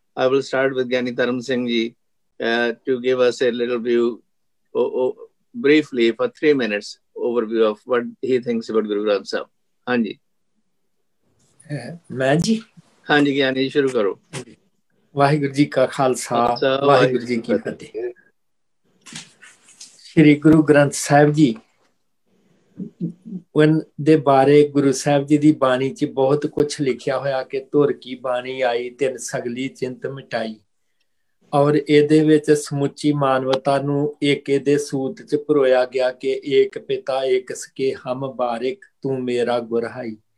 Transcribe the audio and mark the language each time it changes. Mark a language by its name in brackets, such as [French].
[English] I will start with Gyani Dharam Singh Ji to give us a little view, briefly for 3 minutes, overview of what he thinks about Guru Granth Sahib. [Hindi] हाँ जी, मैं जी, हाँ जी ज्ञानी जी शुरू करो। वाहिगुरु जी का खालसा, वाहिगुरु जी की फतेह। [Punjabi] श्री गुरु ग्रंथ ਸਾਹਿਬ ਜੀ ਦੇ ਬਾਰੇ ਗੁਰੂ ਸਾਹਿਬ ਜੀ ਦੀ ਬਾਣੀ 'ਚ ਬਹੁਤ ਕੁਝ ਲਿਖਿਆ ਹੋਇਆ ਕਿ ਧੁਰ ਕੀ ਬਾਣੀ ਆਈ ਤਿੰਨ ਸਗਲੀ ਚਿੰਤ ਮਿਟਾਈ, ਔਰ ਇਹਦੇ ਵਿੱਚ ਸਮੁੱਚੀ ਮਾਨਵਤਾ ਨੂੰ ਇੱਕ ਇਹਦੇ ਸੂਤ 'ਚ ਪਰੋਇਆ ਗਿਆ ਕਿ ਏਕ ਪਿਤਾ ਏਕ ਸਕੇ ਹਮ ਬਾਰਿਕ ਤੂੰ ਮੇਰਾ ਗੁਰਹਾਈ।